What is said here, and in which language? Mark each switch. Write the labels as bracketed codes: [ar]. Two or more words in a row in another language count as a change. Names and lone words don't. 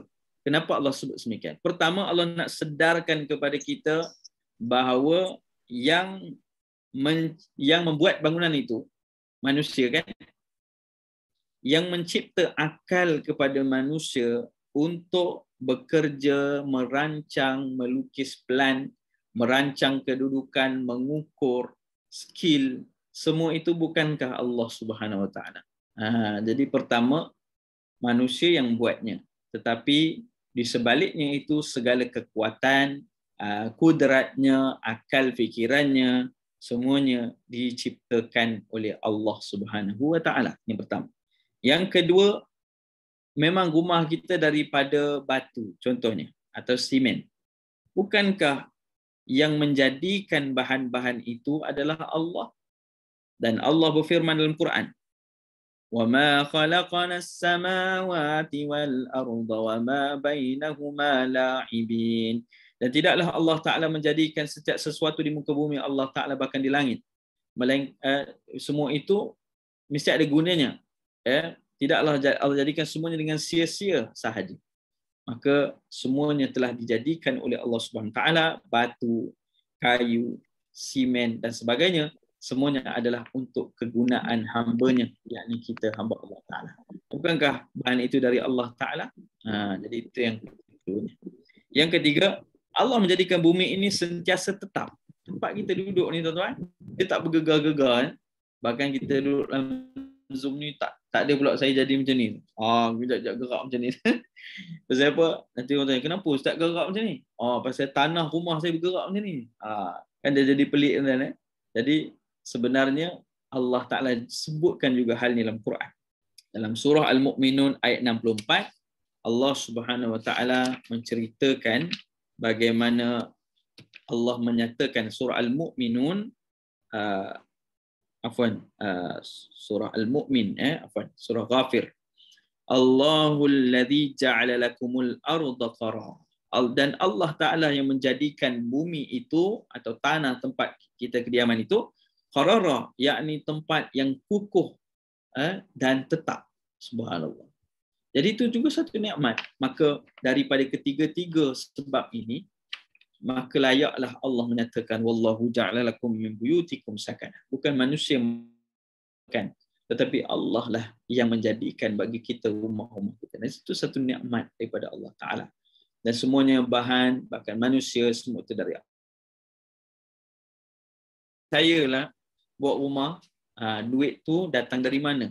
[ms] Kenapa Allah sebut semikian? Pertama, Allah nak sedarkan kepada kita bahawa yang membuat bangunan itu manusia kan, yang mencipta akal kepada manusia untuk bekerja, merancang, melukis plan, merancang kedudukan, mengukur skill, semua itu bukankah [ar] الله سبحانه وتعالى? [ms] Jadi pertama, manusia yang buatnya, tetapi di sebaliknya itu segala kekuatan, kudratnya, akal fikirannya, semuanya diciptakan oleh [ar] الله سبحانه وتعالى. [ms] Yang pertama. Yang kedua, memang rumah kita daripada batu contohnya atau simen. Bukankah yang menjadikan bahan-bahan itu adalah Allah? Dan Allah berfirman dalam Quran, [ar] وَمَا خَلَقْنَا السَّمَاوَاتِ وَالْأَرْضَ وَمَا بَيْنَهُمَا لَاعِبِينَ. [ms] Dan tidaklah [ar] الله تعالى [ms] menjadikan setiap sesuatu di muka bumi [ar] الله تعالى [ms] bahkan di langit. Semua itu mesti ada gunanya. Tidaklah Allah jadikan semuanya dengan sia-sia sahaja. Maka semuanya telah dijadikan oleh [ar] الله سبحانه تعالى, [ms] batu, kayu, simen dan sebagainya, semuanya adalah untuk kegunaan hamba-Nya, yakni kita hamba [ar] الله تعالى. [ms] Bukankah bahan itu dari [ar] الله تعالى? [ms] Jadi itu yang kedua. Yang ketiga, Allah menjadikan bumi ini sentiasa tetap. Tempat kita duduk ni tuan-tuan, dia tak bergegar-gegar. Bahkan kita duduk dalam Zoom ni tak ada pula saya jadi macam ni. Kejap-kejap gerak macam ni. Pasal apa? Nanti orang tanya, kenapa Ustaz gerak macam ni? Pasal tanah rumah saya bergerak macam ni. Kan dia jadi pelik kan. Jadi sebenarnya [ar] الله تعالى [ms] sebutkan juga hal ni dalam Quran. Dalam surah Al-Mu'minun ayat 64, [ar] الله سبحانه وتعالى [ms] menceritakan bagaimana Allah menyatakan surah Al-Mu'minun, surah Al-Mu'min, surah Ghafir. [ar] الله الذي جعل لكم الأرض قرارا. [ms] Dan [ar] الله تعالى [ms] yang menjadikan bumi itu atau tanah tempat kita kediaman itu qarara, yakni tempat yang kukuh dan tetap. Subhanallah. Jadi itu juga satu nikmat. Maka daripada ketiga-tiga sebab ini, maka layaklah Allah menyatakan [ar] والله جعل لكم من بيوتكم سكنا. [ms] Bukan manusia kan, tetapi Allah lah yang menjadikan bagi kita rumah-rumah kita. Dan itu satu nikmat daripada [ar] الله تعالى. [ms] Dan semuanya bahan, bahkan manusia, semua itu dari Allah. Saya lah buat rumah, duit tu datang dari mana?